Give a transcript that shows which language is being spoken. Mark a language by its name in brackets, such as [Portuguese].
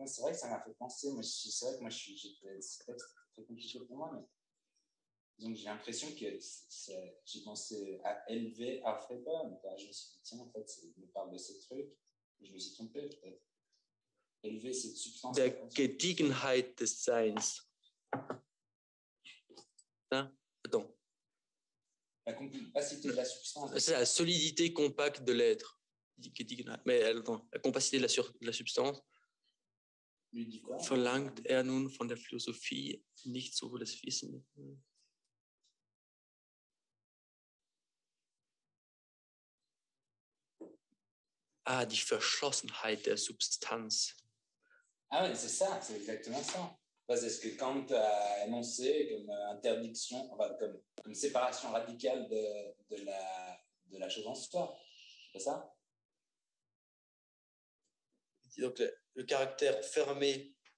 [French] C'est vrai que ça m'a fait penser. C'est vrai que moi, c'est peut-être très compliqué pour moi, mais donc j'ai l'impression que j'ai pensé à élever Alfredo. Je me suis dit, tiens, en fait, il me parle de ces trucs. Je me suis trompé, peut-être. Élever cette substance. [German] Der Gediegenheit des Seins. [French] Hein? Attends. La compacité de la substance. C'est la solidité compacte de l'être. Mais attends, la compacité de la substance. Lui dit quoi? [German] Verlangt nun von der Philosophie nicht so das Wissen. Ah, die Verschlossenheit der Substanz. [French] Ah oui, c'est ça, c'est exactement ça. C'est ce que Kant a énoncé comme interdiction, enfin, comme séparation radicale de la chose en soi. C'est ça? Donc, le caractère fermé.